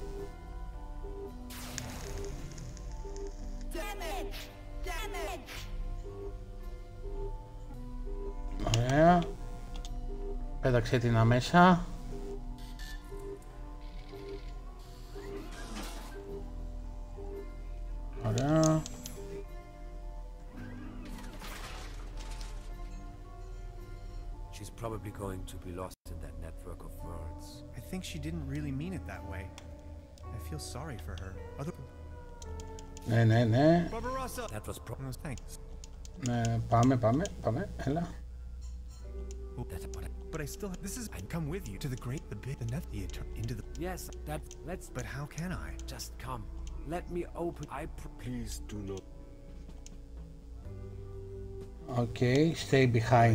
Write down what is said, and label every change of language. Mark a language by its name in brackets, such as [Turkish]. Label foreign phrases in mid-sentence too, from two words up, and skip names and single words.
[Greek] Ωραία. Πέταξε την αμέσα. Ωραία. [English] She's probably going to be lost in that network of worlds. I think she didn't really mean it that way. I feel sorry for her. [Greek] Ναι. [English] That was thanks. [Greek] Ναι, πάμε, έλα. [English] But I still, this is, I'd come with you to the great, the big, the net, into the... Yes, let's... But how can I? Just come. Let me open, Please do not... Okay, stay behind.